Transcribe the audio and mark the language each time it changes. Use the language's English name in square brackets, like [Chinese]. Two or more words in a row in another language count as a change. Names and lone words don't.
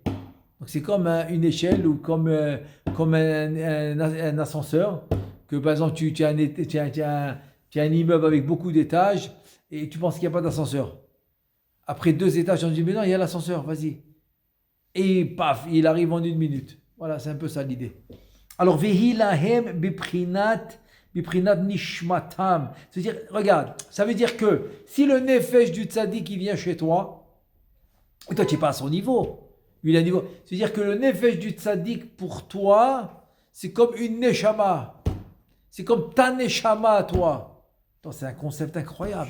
[French] Donc, c'est comme une échelle ou comme un ascenseur. Que par exemple, tu as un immeuble avec beaucoup d'étages et tu penses qu'il n'y a pas d'ascenseur. Après 2 étages, on dit, mais non, il y a l'ascenseur, vas-y. Et paf, il arrive en 1 minute. Voilà, c'est un peu ça l'idée. Alors, [Hebrew] והיא להם בבחינת נשמתם. [French] C'est-à-dire, regarde, ça veut dire que si le nefesh du tzaddik qui vient chez toi, et toi tu n'es pas à son niveau, lui il a un niveau. C'est-à-dire que le nefesh du tzaddik pour toi, c'est comme une neshama. C'est comme ta neshama à toi. Attends, c'est un concept incroyable.